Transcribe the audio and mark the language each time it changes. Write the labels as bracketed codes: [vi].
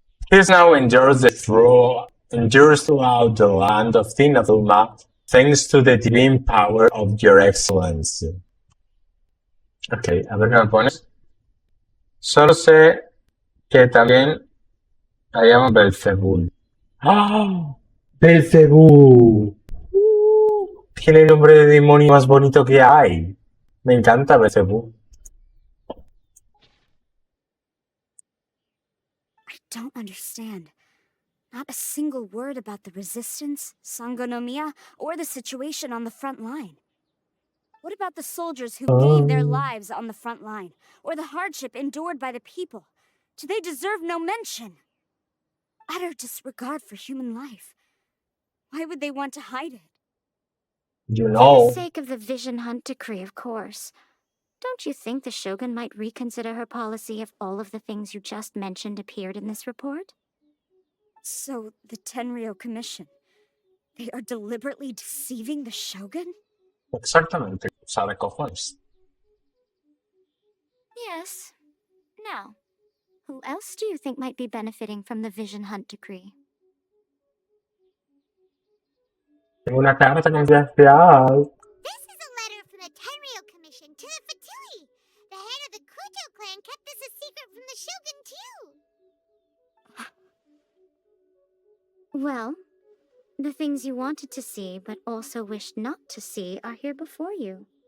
[en] This now endures throughout the land of Tinaduma, thanks to the divine power of your excellency. [es] Ok, a ver qué me pones. Solo sé que también la llaman Belzebul. ¡Ah! ¡Belzebú! Tiene el nombre de demonio más bonito que hay. Me encanta Belzebú. [en] I don't understand. Not a single word about the resistance, Sangonomiya, or the situation on the front line. What about the soldiers who gave their lives on the front line, or the hardship endured by the people? Do they deserve no mention? Utter disregard for human life. Why would they want to hide it? You For know, the sake of the Vision Hunt Decree, of course. Don't you think the Shogun might reconsider her policy if all of the things you just mentioned appeared in this report? So, the Tenryou Commission, they are deliberately deceiving the Shogun? [es] exactamente, sabe cojones. [en] Yes. Now, who else do you think might be benefiting from the Vision Hunt Decree? [es] Tengo una carta confidencial. [en] This is a letter from the Tenryou Commission to the Fatui. The head of the Kujo clan kept this a secret from the Shogun, too. Well, the things you wanted to see but also wished not to see are here before you.